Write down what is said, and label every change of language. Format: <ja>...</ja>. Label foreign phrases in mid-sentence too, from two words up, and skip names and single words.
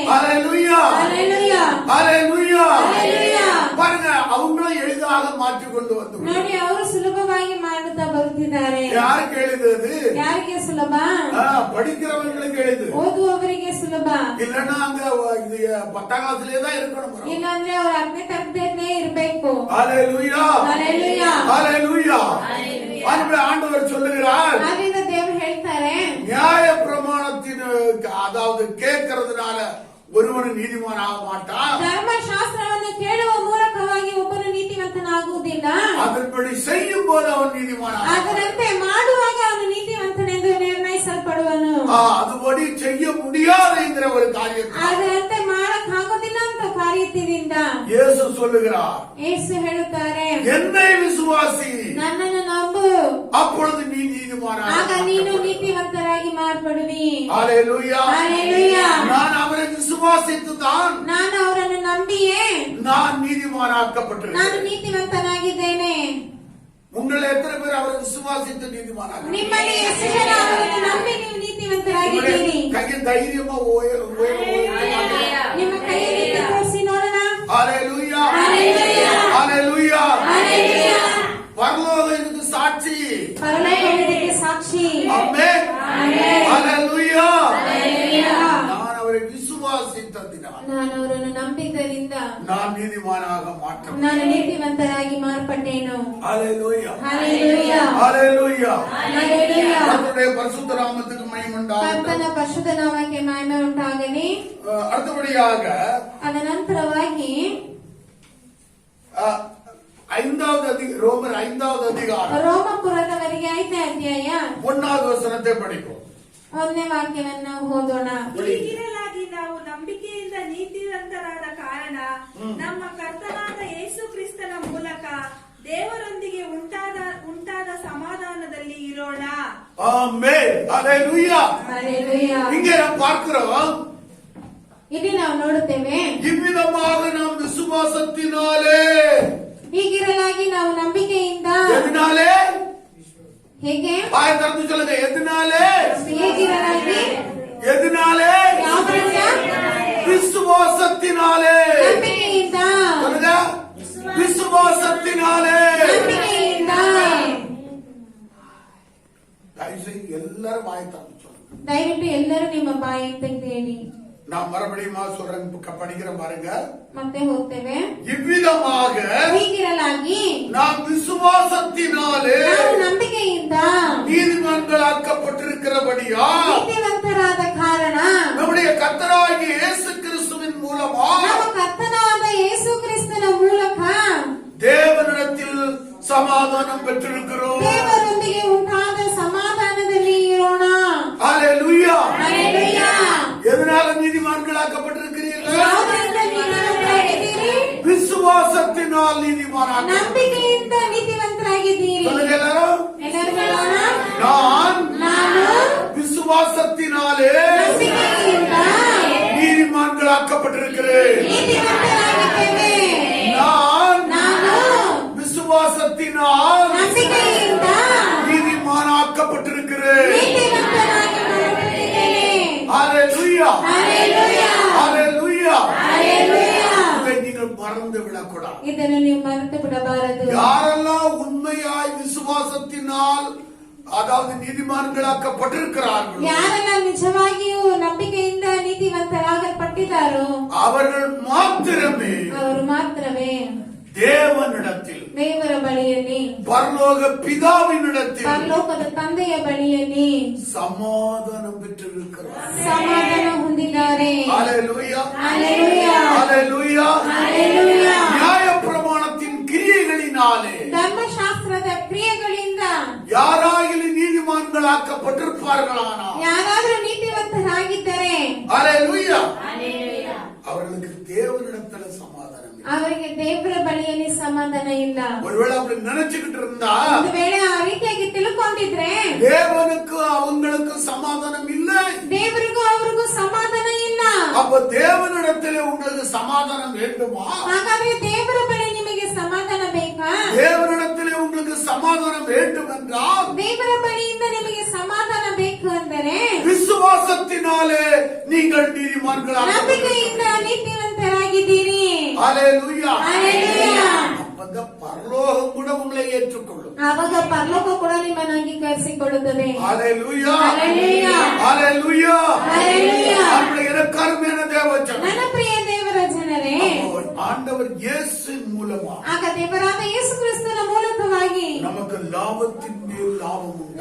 <ta>ஹalleluya.</ta> <kn>ಹಲ್ಲೆಲೂಯಾ.</kn> <ta>ஹalleluya.</ta> <kn>ಹಲ್ಲೆಲೂಯಾ.</kn> <ta>பாருங்க, அவங்களும் எளிதாக மாற்றி கொண்டு வந்து</ta> <kn>ನೋಡಿ, ಅವರು ಸುಲಭವಾಗಿ ಮಾಡುತ್ತಾ ಬರುತ್ತಿದ್ದಾರೆ.</kn> <ta>யாருக்கு எழுதுது?</ta> <kn>ಯಾರಿಗೆ ಸುಲಭ?</kn> <ta>படிக்கிறவங்களுக்கு எழுது.</ta> <kn>ಓದುವವರಿಗೆ ಸುಲಭ.</kn> <ta>இல்லன்னா அங்க 10ஆம் கிளாஸ்லயே தான் இருக்கணும்.</ta> <kn>ಇಲ್ಲಾಂದ್ರೆ ಅವ್ರ 10ನೇ ತರಗತಿಯಲ್ಲೇ ಇರ್ಬೇಕು.</kn> <ta>ஹalleluya.</ta> <kn>ಹಲ್ಲೆಲೂಯಾ.</kn> <ta>ஹalleluya. ஆண்டவர் சொல்லுகிறார்,</ta> <kn>ಆದ್ರಿಂದ ದೇವರು ಹೇಳ್ತಾರೆ,</kn> <ta>நியாய பிரமாணத்தின் அதாவது கேட்கறதுனால ஒருவன் நீதிமானாக மாட்டான்,</ta> <kn>ಧರ್ಮಶಾಸ್ತ್ರವನ್ನು ಕೇಳುವ ಮೂಲಕವಾಗಿ ಒಬ್ಬನು ನೀತಿವಂತನಾಗುವುದಿಲ್ಲ,</kn> <ta>அதன்படி செய்யும் போது அவன் நீதிமானாக.</ta> <kn>ಅದರಂತೆ ಮಾಡುವಾಗ ಅವನು ನೀತಿವಂತನೆಂದು ನಿರ್ಣಯಿಸಲ್ಪಡುವನು.</kn> <ta>அதுபடி செய்ய முடியாதுங்கிற ஒரு காரியத்தை</ta> <kn>ಅದರಂತೆ ಮಾಡಕ್ ಆಗೋದಿಲ್ಲ ಅಂತ ಕಾರ್ಯದಿಂದ</kn> <ta>இயேசு சொல்லுகிறார்,</ta> <kn>ಯೇಸು ಹೇಳುತ್ತಾರೆ,</kn> <ta>என்னை விசுவாசி,</ta> <kn>ನನ್ನನ್ನು ನಂಬು,</kn> <ta>அப்பொழுது நீ நீதிமானாக.</ta> <kn>ಆಗ ನೀನು ನೀತಿವಂತರಾಗಿ ಮಾರ್ಪಡುವಿ.</kn> <ta>ஹalleluya.</ta> <kn>ಹಲ್ಲೆಲೂಯಾ.</kn> <ta>நான் அவரை விசுவாசித்துதான்</ta> <kn>ನಾನು ಅವರನ್ನು ನಂಬಿಯೇ</kn> <ta>நான்</ta> <kn>ನಾನು</kn> <ta>நீதிமானாக்கப்பட்டிருக்கிறேன்.</ta> <kn>ನೀತಿವಂತನಾಗಿದ್ದೇನೆ.</kn> <ta>உங்களை எத்தனை பேர் அவரை விசுவாசித்து நீதிமானாக?</ta> <kn>ನಿಮ್ಮಲ್ಲಿ ಎಷ್ಟು ಜನ ಅವರನ್ನು ನಂಬಿ ನೀವು ನೀತಿವಂತರಾಗಿದ್ದೀರಿ?</kn> <ta>கையின் தைரியமா</ta> <kn>ನಿಮ್ಮ ಕೈಯಲ್ಲಿ ತೋರಿಸಿ ನೋಡೋಣ.</kn> <ta>ஹalleluya.</ta> <kn>ಹಲ್ಲೆಲೂಯಾ.</kn> <ta>ஹalleluya.</ta> <kn>ಹಲ್ಲೆಲೂಯಾ.</kn> <ta>பரலோகம் இதுக்கு சாட்சி.</ta> <kn>ಪರಲೋಕಕ್ಕೆ ಸಾಕ್ಷಿ.</kn> <ta>ஆமென்.</ta> <kn>ಆಮೆನ್.</kn> <ta>ஹalleluya.</ta> <kn>ಹಲ್ಲೆಲೂಯಾ.</kn> <ta>நான் அவரை விசுவாசித்ததினால்</ta> <kn>ನಾನು ಅವರನ್ನು ನಂಬಿದ್ದರಿಂದ</kn> <ta>நான் நீதிமானாக மாற்றப்பட்டேன்.</ta> <kn>ನಾನು ನೀತಿವಂತರಾಗಿ ಮಾರ್ಪಟ್ಟೇನು.</kn> <ta>ஹalleluya.</ta> <kn>ಹಲ್ಲೆಲೂಯಾ.</kn> <ta>ஹalleluya.</ta> <kn>ಹಲ್ಲೆಲೂಯಾ.</kn> <ta>கர்த்தருடைய பரிசுத்த நாமத்துக்கு மகிமை உண்டாகட்டும்.</ta> <kn>ಕರ್ತನ ಪರಿಶುದ್ಧ ನಾಮಕ್ಕೆ ಮಹಿಮೆ ಉಂಟಾಗಲಿ.</kn> <ta>அடுத்தபடியாக</ta> <kn>ಅದ ನಂತರವಾಗಿ</kn> <ta>5வது ரோமர் 5வது அதிகாரம்</ta> <kn>ರೋಮಪುರದವರಿಗೆ 5ನೇ ಅಧ್ಯಾಯ</kn> <ta>1வது ವಚನத்தை படிப்போம்.</ta> <kn>1ನೇ ವಾಕ್ಯವನ್ನು ಓದೋಣ. ಹೀಗಿರಲಾಗಿ ನಾವು ನಂಬಿಕೆಯಿಂದ ನೀತಿವಂತರಾದ ಕಾರಣ ನಮ್ಮ ಕರ್ತನಾದ ಯೇಸು ಕ್ರಿಸ್ತನ ಮೂಲಕ ದೇವರೊಂದಿಗೆ ಉಂಟಾದ ಸಮಾಧಾನದಲ್ಲಿ ಇರೋಣ.</kn> <ta>ஆமென். ஹalleluya.</ta> <kn>Hallelujah.</kn> <ta>இங்கே நாம் பார்க்கிறோம்,</ta> <kn>ಇಲ್ಲಿ ನಾವು ನೋಡುತ್ತೇವೆ,</kn> <ta>இவ்விதமாக நாம் விசுவாசத்தினாலே,</ta> <kn>ಹೀಗಿರಲಾಗಿ ನಾವು ನಂಬಿಕೆಯಿಂದ,</kn> <ta>எதனாலே?</ta> <kn>ಹೇಗೆ?</kn> <ta>வாயை திறந்து சொல்லுங்க, எதனாலே?</ta> <kn>ಹೇಗಿರಲಾಗಿ?</kn> <ta>எதனாலே?</ta> <kn>ಯಾವುದರಿಂದ?</kn> <ta>விசுவாசத்தினாலே.</ta> <kn>ನಂಬಿಕೆಯಿಂದ.</kn> <ta>சொல்லுங்க, விசுவாசத்தினாலே.</ta> <kn>ನಂಬಿಕೆಯಿಂದ.</kn> <ta>தயவுசெய்து எல்லாரும் வாயை திறந்து சொல்லுங்க.</ta> <kn>ದಯವಿಟ್ಟು ಎಲ್ಲರೂ ನಿಮ್ಮ ಬಾಯಿ ತೆಗೆದೇಳಿ.</kn> <ta>நான் மறுபடியும் சொல்றேன், படிக்கிற பாருங்க.</ta> <kn>ಮತ್ತೆ ಹೋಗ್ತೇವೆ.</kn> <ta>இவ்விதமாக</ta> <kn>ಹೀಗಿರಲಾಗಿ</kn> <ta>நாம் விசுவாசத்தினாலே</ta> <kn>ನಾವು ನಂಬಿಕೆಯಿಂದ</kn> <ta>நீதிமான்களாக்கப்பட்டிருக்கிறபடியா</ta> <kn>ನೀತಿವಂತರಾದ ಕಾರಣ</kn> <ta>நம்முடைய கர்த்தராகிய இயேசு கிறிஸ்துவின் மூலமா</ta> <kn>ನಮ್ಮ ಕರ್ತನಾದ ಯೇಸು ಕ್ರಿಸ್ತನ ಮೂಲಕ</kn> <ta>தேவனிடத்தில் சமாதானம் பெற்றிருக்கிறோம்.</ta> <kn>ದೇವರೊಂದಿಗೆ ಉಂಟಾದ ಸಮಾಧಾನದಲ್ಲಿ ಇರೋಣ.</kn> <ta>ஹalleluya.</ta> <kn>ಹಲ್ಲೆಲೂಯಾ.</kn> <ta>எதனால நீதிமான்களாக்கப்பட்டிருக்கிறீர்கள்?</ta> <kn>ಯಾವುದರಿಂದ ನೀತಿವಂತರಾಗಿದ್ದೀರಿ?</kn> <ta>விசுவாசத்தினால் நீதிமானாக.</ta> <kn>ನಂಬಿಕೆಯಿಂದ ನೀತಿವಂತರಾಗಿದ್ದೀರಿ.</kn> <ta>சொல்லுங்க எல்லாரும்.</ta> <kn>ಎಲ್ಲರೂ ಹೇಳೋಣ.</kn> <ta>ನಾನು விசுவாசத்தினாலே</ta> <kn>ನಂಬಿಕೆಯಿಂದ</kn> <ta>நீதிமான்களாக்கப்பட்டிருக்கிறேன்.</ta> <kn>ನೀತಿವಂತರಾಗಿದ್ದೇವೆ.</kn> <ta>நான் விசுவாசத்தினால்</ta> <kn>ನಂಬಿಕೆಯಿಂದ</kn> <ta>நீதிமானாக்கப்பட்டிருக்கிறேன்.</ta> <kn>ನೀತಿವಂತರಾಗಿ ಮಾಡಲ್ಪಟ್ಟಿದ್ದೇನೆ.</kn> <ta>ஹalleluya.</ta> <kn>ಹಲ್ಲೆಲೂಯಾ.</kn> <ta>ஹalleluya.</ta> <kn>ಹಲ್ಲೆಲೂಯಾ.</kn> <ta>இதை நீங்கள் மறந்து விடக்கூடாது.</ta> <kn>ಇದನ್ನು ನೀವು ಮರೆತು ಬಿಡಬಾರದು.</kn> <ta>யாரெல்லாம் உண்மையாய் விசுவாசத்தினால், அதாவது நீதிமான்களாக்கப்பட்டிருக்கிறார்கள்,</ta> <kn>ಯಾರೆಲ್ಲ ನಿಜವಾಗಿಯೂ ನಂಬಿಕೆಯಿಂದ ನೀತಿವಂತರಾಗಲ್ಪಟ್ಟಿದ್ದಾರೋ</kn> <ta>அவர்கள் மாத்திரமே</ta> <kn>ಅವರು ಮಾತ್ರವೇ</kn> <ta>தேவனிடத்தில்,</ta> <kn>ದೇವರ ಬಳಿಯಲ್ಲಿ,</kn> <ta>பரலோக பிதாவினிடத்தில்</ta> <kn>ಪರಲೋಕದ ತಂದೆಯ ಬಳಿಯಲ್ಲಿ</kn> <ta>சமாதானம் பெற்றிருக்கிறார்.</ta> <kn>ಸಮಾಧಾನ ಹೊಂದಿದ್ದಾರೆ.</kn> <ta>ஹalleluya.</ta> <kn>ಹಲ್ಲೆಲೂಯಾ.</kn> <ta>ஹalleluya.</ta> <kn>ಹಲ್ಲೆಲೂಯಾ.</kn> <ta>நியாயப்பிரமாணத்தின் கிரியைகளினாலே</ta> <kn>ಧರ್ಮಶಾಸ್ತ್ರದ ಕ್ರಿಯೆಗಳಿಂದ</kn> <ta>யாராகிலும் நீதிமான்களாக்கப்பட்டிருப்பார்களானா,</ta> <kn>ಯಾರಾದರೂ ನೀತಿವಂತರಾಗಿದ್ದರೆ</kn> <ta>ஹalleluya, அவர்களுக்கு தேவனிடத்துல சமாதானம் இல்லை.</ta> <kn>ಅವರಿಗೆ ದೇವರ ಬಳಿಯಲ್ಲಿ ಸಮಾಧಾನ ಇಲ್ಲ.</kn> <ta>ஒருவேளை அப்படி நினைச்சுக்கிட்டு இருந்தா,</ta> <kn>ಒಂದು ವೇಳೆ ಆ ರೀತಿಯಾಗಿ ತಿಳ್ಕೊಂಡಿದ್ರೆ</kn> <ta>தேவனுக்கு அவங்களுக்கு சமாதானம் இல்லை.</ta> <kn>ದೇವರಿಗೂ ಅವ್ರಿಗೂ ಸಮಾಧಾನ ಇಲ್ಲ.</kn> <ta>அப்ப தேவனிடத்திலே உங்களுக்கு சமாதானம் வேண்டுமா?</ta> <kn>ಹಾಗಾದ್ರೆ ದೇವರ ಬಳಿ ನಿಮಗೆ ಸಮಾಧಾನ ಬೇಕಾ?</kn> <ta>தேவனிடத்திலே உங்களுக்கு சமாதானம் வேண்டும் என்றால்</ta> <kn>ದೇವರ ಬಳಿಯಿಂದ ನಿಮಗೆ ಸಮಾಧಾನ ಬೇಕು ಅಂದರೆ</kn> <ta>விசுவாசத்தினாலே நீங்கள் நீதிமான்களாக.</ta> <kn>ನಂಬಿಕೆಯಿಂದ நீதிವಂತರಾಗಿದ್ದೀರಿ.</kn> <ta>ஹalleluya.</ta> <kn>ಹಲ್ಲೆಲೂಯಾ.</kn> <ta>அப்பதான் பரலோகம் கூட உங்களை ஏற்றுக்கொள்ளும்.</ta> <kn>ಆವಾಗ ಪರಲೋಕ ಕೂಡ ನಿಮ್ಮನ್ನು ಅಂಗೀಕರಿಸಿಕೊಳ್ಳುತ್ತದೆ.</kn> <ta>ஹalleluya. ஹalleluya. ஹalleluya. ஹalleluya. நம்முடைய இலக்காரமான தேவஜனம்,</ta> <kn>ನನ್ನ ಪ್ರಿಯ ದೇವರ ಜನರೇ,</kn> <ta>ஆண்டவர் இயேசு மூலமா</ta> <kn>ಆಗ ದೇವರಾದ ಯೇಸು ಕ್ರಿಸ್ತನ ಮೂಲಕವಾಗಿ</kn> <ta>நமக்கு லாபத்தின் மேல் லாபம் உண்டு.</ta>